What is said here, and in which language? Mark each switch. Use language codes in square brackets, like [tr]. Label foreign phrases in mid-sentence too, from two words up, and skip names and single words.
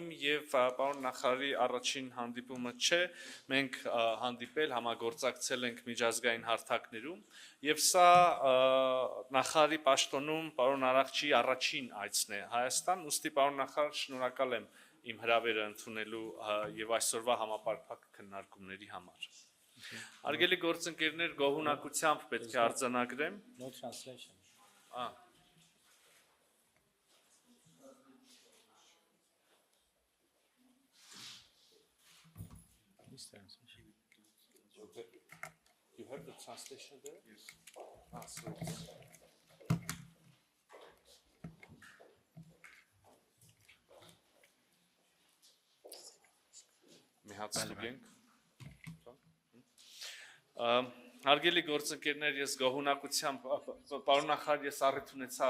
[hy] և պարոն նախարարի առաջին հանդիպումը չէ, մենք հանդիպել, համագործակցել ենք միջազգային հարթակներում, և սա նախարարի պաշտոնում պարոն Արաղչիի առաջին այցն է Հայաստան, ուստի պարոն նախարար, շնորհակալ եմ իմ հրավերը ընդունելու և այսօրվա համապարփակ քննարկումների համար։ Արգելի գործընկերներ, գոհունակությամբ պետք է արձանագրեմ։ [en] No translation. This translation. You have the translation there? Yes. [hy] Մի հատ ստուգենք։ Հարգելի գործընկերներ, ես գոհունակությամբ, պարոն նախարար, ես առիթ ունեցա